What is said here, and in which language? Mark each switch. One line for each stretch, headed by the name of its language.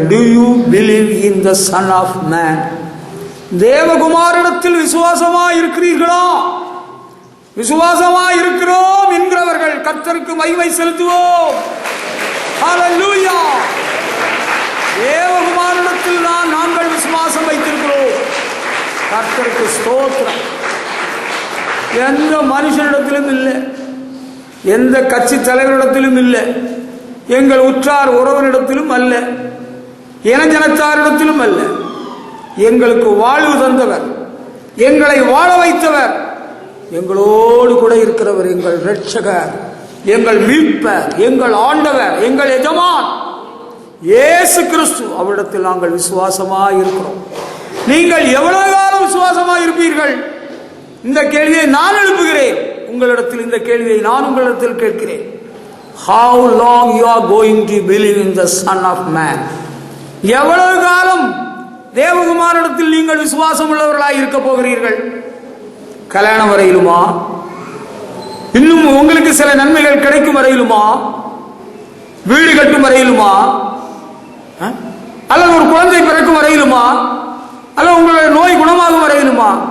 English: Do you believe in the Son of Man?
Tamil: தேவகுமாரிடத்தில் விசுவாசமா இருக்கிறீர்களா? விசுவாசமா இருக்கிறோம் என்கிறவர்கள் கர்த்தருக்கு மகிமை செலுத்துவோம். ஹல்லேலூயா. தேவகுமாரிடத்தில் தான் நாங்கள் விசுவாசம் வைத்திருக்கிறோம். கர்த்தருக்கு ஸ்தோத்திரம். எந்த மனுஷனிடத்திலும் இல்லை, எந்த கட்சி தலைவரிடத்திலும் இல்லை, எங்கள் உற்றார் உறவனிடத்திலும் அல்ல, இனஜனத்தாரிடத்திலும் அல்ல. எங்களுக்கு வாழ்வு தந்தவர், எங்களை வாழ வைத்தவர், எங்களோடு கூட இருக்கிறவர், எங்கள் இரட்சகர், எங்கள் மீட்பர், எங்கள் ஆண்டவர், எங்கள் எஜமான் இயேசு கிறிஸ்து. அவரிடத்தில் நாங்கள் விசுவாசமாக இருக்கிறோம். நீங்கள் எவ்வளவு காலம் விசுவாசமாக இருப்பீர்கள்? இந்த கேள்வியை நான் எழுப்புகிறேன் உங்களிடத்தில். இந்த கேள்வியை நான் உங்களிடத்தில் கேட்கிறேன்.
English: How long you are going to believe in the Son of Man?
Tamil: எவ்வளவு காலம் தேவகுமாரனிடத்தில் நீங்கள் விசுவாசம் உள்ளவர்களாய் இருக்க போகிறீர்கள்? கல்யாணம் வரையிலுமா? இன்னும் உங்களுக்கு சில நன்மைகள் கிடைக்கும் வரையிலுமா? வீடு கட்டும் வரையிலுமா? அல்லது ஒரு குழந்தை பிறக்கும் வரையிலுமா? அல்லது உங்களுடைய நோய் குணமாகும் வரையிலுமா?